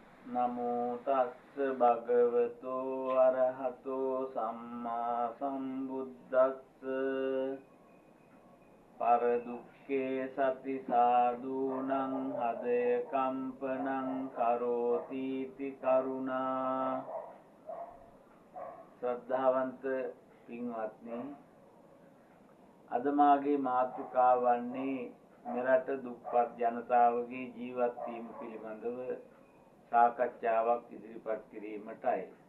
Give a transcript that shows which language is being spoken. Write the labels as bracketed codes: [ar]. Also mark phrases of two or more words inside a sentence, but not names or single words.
[pi] නමෝ තස්ස භගවතු අරහතෝ සම්මා සම්බුද්දස්ස පර දුක්ඛේ සති සාදූනං හදය කම්පනං කරෝති ති කරුණා. [si] ශ්‍රද්ධාවන්ත පින්වත්නි, අද මාගේ මාතෘකාව වන්නේ මෙරට දුප්පත් ජනතාවගේ ජීවත් වීම පිළිබඳව සාකච්ඡාවක් ඉදිරිපත් කිරීමටයි.